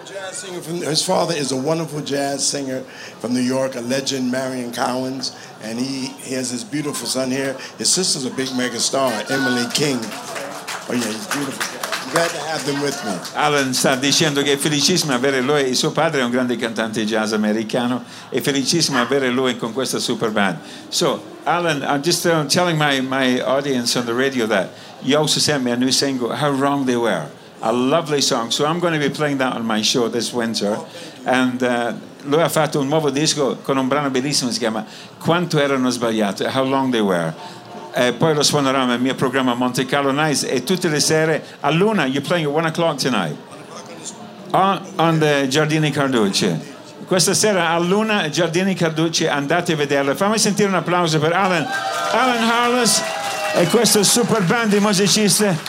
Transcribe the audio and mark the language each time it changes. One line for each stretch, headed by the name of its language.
English: singer from, his father is a wonderful jazz singer from New York, a legend, Marion Cowens, and he has his beautiful son here. His sister's a big mega star, Emily King. Oh yeah, he's beautiful. I'm glad to have them with me.
Italian: Alan sta dicendo che è felicissimo avere lui, il suo padre è un grande cantante jazz americano, è felicissimo avere lui con questa super band.
English: So, Alan, I'm just telling my audience on the radio that you also sent me a new single, How Wrong They Were. A lovely song, so I'm going to be playing that on my show this winter. Oh, and
Italian: lui ha fatto un nuovo disco con un brano bellissimo, si chiama Quanto Erano Sbagliate, How Long They Were. Poi lo suonerò nel mio programma Monte Carlo Nights e tutte le sere a Luna.
English: You're playing at 1 o'clock tonight on the Giardini Carducci.
Italian: Questa sera a Luna, Giardini Carducci, andate a vederla. Fammi sentire un applauso per Alan Hollis e questo super band di musicisti.